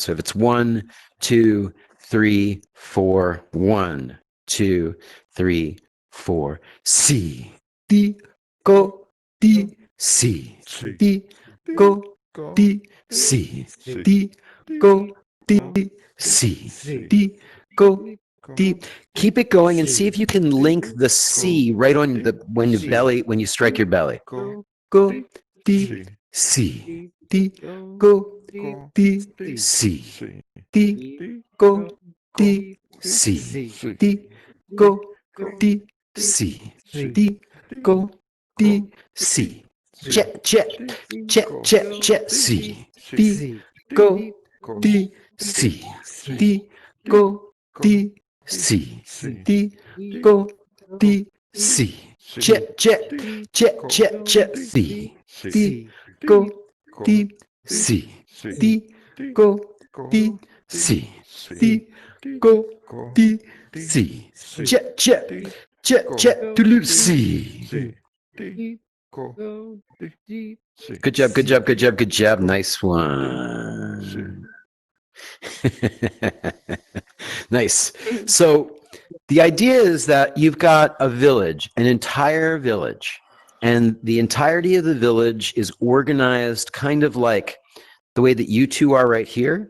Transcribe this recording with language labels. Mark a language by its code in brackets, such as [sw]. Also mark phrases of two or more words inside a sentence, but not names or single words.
[en] So if it's 1, 2, 3, 4, 1, 2, 3, 4, C, D, go, D, C, D, go, D, C, D, go, D, C, D, go, D. Keep it going and see if you can link the C right on the when you belly when you strike your belly. Go, Go, D, C, C, D, go, D, C, D, go, D, C, D, go, D, C, D, go, D, C. Jet, jet, jet, jet, jet, C, D, go, D, C, D, go, D, C, D, go, D, C. Jet, jet, jet, jet, jet, C, D, go, D, C, D, go, D, C, D, go, D, C. Jet, jet, jet, jet, doodle, C. Go, D, Good job, good job, good job, good job. Nice one. Nice. So the idea is that you've got a village, an entire village, and the entirety of the village is organized kind of like the way that you two are right here.